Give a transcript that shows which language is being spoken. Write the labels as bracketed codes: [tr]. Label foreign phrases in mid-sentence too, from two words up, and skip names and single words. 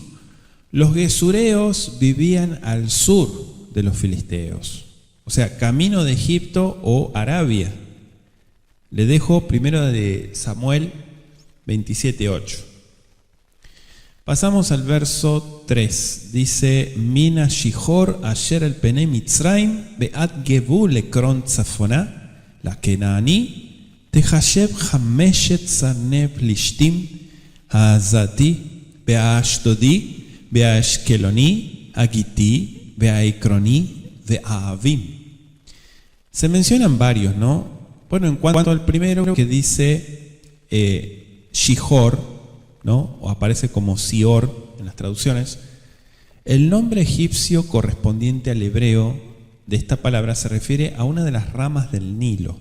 [es] Los gesureos vivían al sur de los filisteos, o sea, camino de Egipto o Arabia. Le dejo primero de Samuel 27:8. Pasamos al verso 3. Dice: [he] מן השיחור אשר על פני מצרים ועד גבול עקרון צפונה לכנעני תחשב חמשת סרני פלשתים העזתי והאשדודי האשקלוני הגתי והעקרוני והעוים. [es] Se mencionan varios, ¿no? Bueno, en cuanto al primero que dice Shihor, ¿no? O aparece como Sior en las traducciones, el nombre egipcio correspondiente al hebreo de esta palabra se refiere a una de las ramas del Nilo.